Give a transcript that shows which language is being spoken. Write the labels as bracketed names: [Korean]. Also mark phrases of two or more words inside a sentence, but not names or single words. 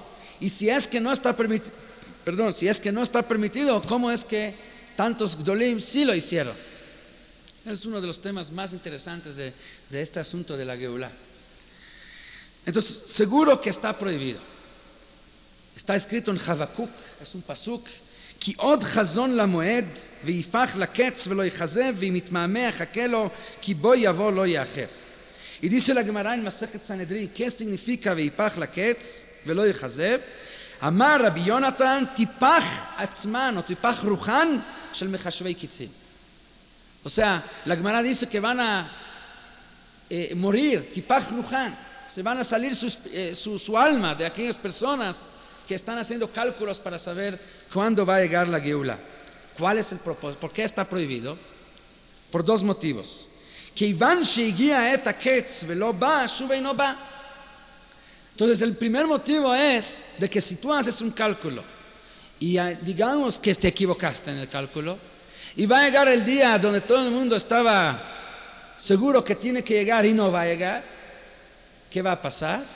[Spanish] Y si es que no está permitido, ¿cómo es que tantos Gdolim sí lo hicieron? Es uno de los temas más interesantes de este asunto de la Geulá. Entonces, seguro que está prohibido. Está escrito en Habacuc, es un pasuk, [Hebrew] כי עוד חזון למועד ויפח לקץ ולא יחזב ואם יתמהמה יחכה לו כי בו יבוא לא יאחר. [Spanish] Y dice la Gemara en Masechet Sanedrín, ¿qué significa [Hebrew] ויפח לקץ ולא יחזב? אמר רבי יונתן, טיפח עצמן o טיפח רוחן של מחשבי קיצים. [Spanish] O sea, la Gemara dice que van a morir, [Hebrew] טיפח רוחן, [Spanish] se van a salir su alma de aquellas personas que están haciendo cálculos para saber cuándo va a llegar la Geulá. ¿Cuál es el propósito? ¿Por qué está prohibido? Por dos motivos. Entonces el primer motivo es de que si tú haces un cálculo y digamos que te equivocaste en el cálculo y va a llegar el día donde todo el mundo estaba seguro que tiene que llegar y no va a llegar, ¿qué va a pasar?